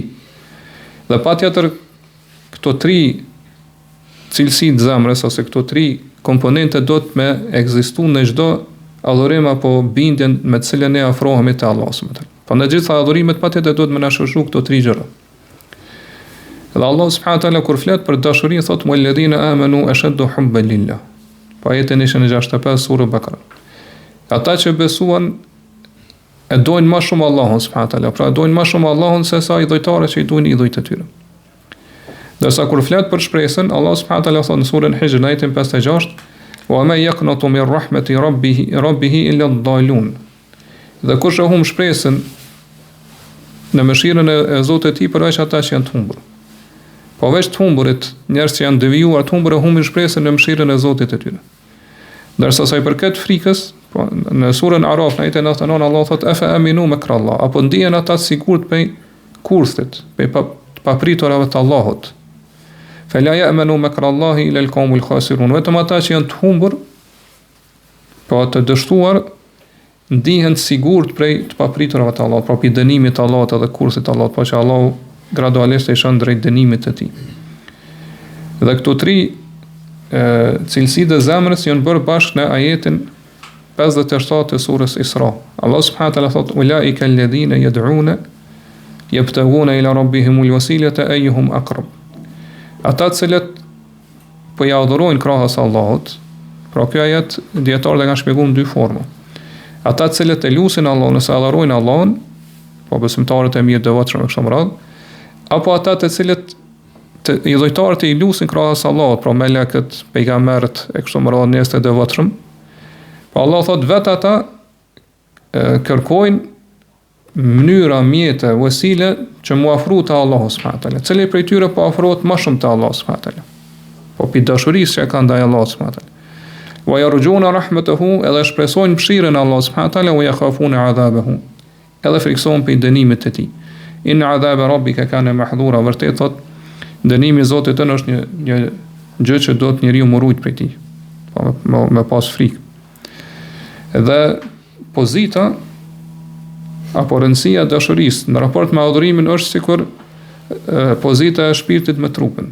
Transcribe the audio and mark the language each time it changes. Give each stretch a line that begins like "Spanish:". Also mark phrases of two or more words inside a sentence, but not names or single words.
Albanian: Dhe patjetër këto tri cilësi të zemrës, ose këto tri komponente do të me ekzistu në çdo adhurim apo bindjen me të cilën ne afrohemi te Allahu
Arabic: سبحانه وتعالى.
Albanian: Po në gjitha adhurimet patjetër duhet më na shoqëru këto tri gjëra. Dhe Allah
Arabic: سبحانه وتعالى
Albanian: kur flet për dashurinë thotë:
Arabic: "والذين آمنوا أشد حبا لله."
Albanian: Po ajetin ishte në 65 sura Bakara. Ata që besuan e dojnë më shumë Allahun
Arabic: سبحانه وتعالى,
Albanian: pra dojnë më shumë Allahun se sa idhujtarët që i dojnë idhujt e tyre. Dorsa kur flet për shpresën, Allah
Arabic: سبحانه وتعالى
Albanian: thonë në surën Hijr ajetin 56:
Arabic: "وما يقنط من رحمة ربه إلا الضالون."
Albanian: Dhe kush e humb shpresën në mëshirën e Zotit të tij, përveç ata që janë të humbur. Po veç të humburit, njerëz që janë devijuar të humbur, e humbin shpresën në mëshirën e Zotit të tyre. Ndërsa sa i përket frikës, po në surën Araf në ajetin 99 Allah thotë:
Arabic: "أفأمنوا مكر الله."
Albanian: Apo ndihen ata të sigurt pe kurthit, pe papriturave të Allahut.
Arabic: "فلا يأمنون مكر الله إلا القوم الخاسرون."
Albanian: Vetëm ata që janë të humbur, po të dështuar, ndihen sigurt prej të papriturave të Allahut, pra pi dënimit të Allahut edhe kurthit të Allahut, po që Allahu gradualisht e shon drejt dënimit të tij. Dhe këto tri cilësitë e zemrës janë bërë bashkë në ajetin 57 të surës Isra. Allah
Arabic: سبحانه وتعالى
Albanian: thot:
Arabic: "أولئك الذين يدعون يبتغون إلى ربهم الوسيلة أيهم أقرب."
Albanian: Ata të cilët po ja adhurojnë krahas Allahut, pra kjo ajet dietarët e kanë shpjeguar në dy forma. Ata të cilët e lusin Allahun ose adhurojnë Allahun, po besimtarët e mirë devotshëm me këtë radhë, apo ata të cilët i dhujtarët e i lusin krahas Allahut, pra melekët, pejgamberët e kështu me radhë njerëz të devotshëm. Po Allah thot vetë ata kërkojnë mënyra, mjete, vesile që mu afru të Allahu
Arabic: سبحانه وتعالى.
Albanian: Cili prej tyre po afrohet më shumë të Allahu
Arabic: سبحانه وتعالى.
Albanian: Po pi dashurisë që kanë ndaj Allahut
Arabic: سبحانه وتعالى. ويرجون رحمته,
Albanian: edhe shpresojnë mëshirën e Allahut
Arabic: سبحانه وتعالى, ويخافون عذابه,
Albanian: edhe friksohen për dënimet e tij.
Arabic: إن عذاب ربك كان محذورا,
Albanian: vërtet thot dënimi i Zotit tënd është një gjë që do të njeriu më rujt prej tij. Po me pas frikë. Dhe pozita apo rëndësia e dashurisë në raport me adhurimin është sikur pozita e shpirtit me trupin.